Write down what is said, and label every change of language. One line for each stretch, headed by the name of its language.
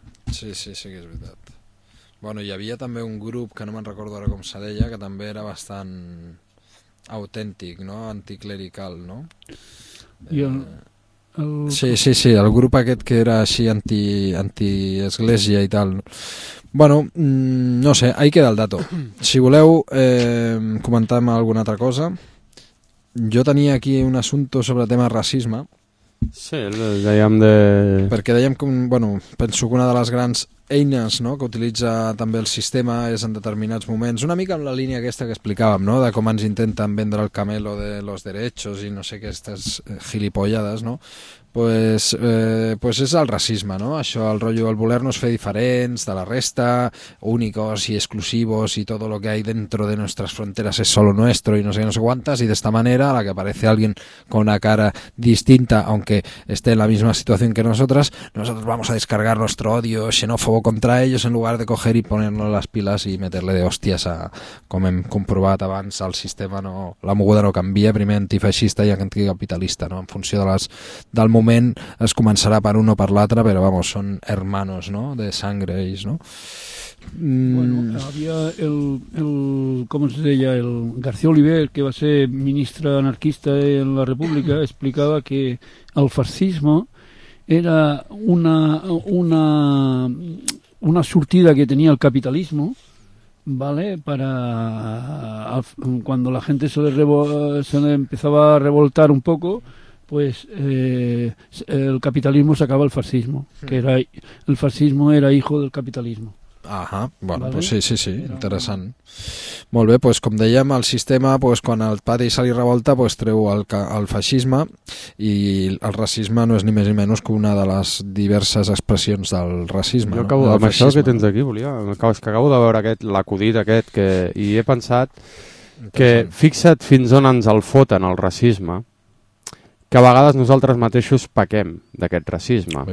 Catalan: Sí, sí, sí, que és veritat. Bueno, hi havia també un grup, que no me'n recordo ara com se deia, que també era bastant autèntic, no?, anticlerical, no? I el... Sí, el grup aquest que era així anti-església i tal. Bueno, no sé, ahí queda el dato. Si voleu comentar alguna altra cosa. Jo tenia aquí un assumpte sobre el tema racisme. Sí, el dèiem de... Perquè dèiem que, bueno, penso que una de les grans eines, no?, que utilitza també el sistema és en determinats moments, una mica en la línia aquesta que explicàvem, no?, de com ens intenten vendre el camelo de
Spanish: los derechos
Catalan: i no sé, aquestes gilipollades, no?, pues és el racisme, no?, això, el rotllo, el voler-nos fer diferents de la resta,
Spanish: únicos i exclusivos i todo lo que hay dentro de nuestras fronteras es solo nuestro y no sé qué, no sé cuántas, y de esta manera a la que aparece alguien con una cara distinta, aunque esté en la misma situación que nosotras, nosotros vamos a descargar nuestro odio xenófobo contra ellos en lugar de coger y ponernos las pilas y meterle de hostias a,
Catalan: com hem comprovat abans, al sistema. No, la moguda no canvia, primer antifeixista i anticapitalista, no? En funció de les, del moment es començarà per un o per l'altre, però vamos, són hermanos, no?
Spanish: De sangre
Catalan: ells, no? Bueno, havia el com es deia, el García Oliver, que va ser ministre anarquista en la República, explicava que el fascisme era una sortida que tenia el capitalisme, ¿vale?
Spanish: Para cuando la gente se le empezaba a revoltar un poco, pues el capitalismo sacaba el fascismo, que era el fascismo era hijo del capitalismo.
Catalan: Ajà, bueno, vale. Pues sí, interessant. Molt bé, pues com dèiem, el sistema, pues quan el pati se li revolta, pues treu el feixisme, i el racisme no és ni més ni menys que una de les diverses expressions del racisme. Jo acabo, no? Amb això que tens aquí, volia, és que acabo de veure aquest, l'acudit aquest, que, i he pensat que fixa't fins on ens el foten el racisme, que a vegades nosaltres mateixos pequem d'aquest racisme.